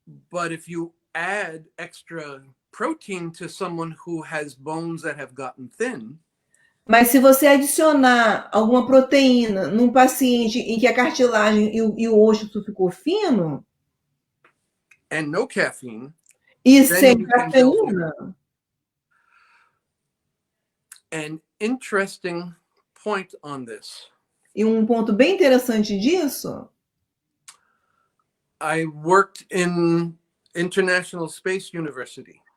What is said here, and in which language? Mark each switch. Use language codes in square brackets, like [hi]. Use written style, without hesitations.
[en] But if you add extra protein to someone who has bones that have gotten thin. [pt] Mas se você adicionar alguma proteína num paciente em que a cartilagem e o osso ficou fino, [en] and no caffeine, [pt] e sem cafeína. [en] An interesting point on this. [pt] E um ponto bem interessante disso. [en] I worked in International Space University.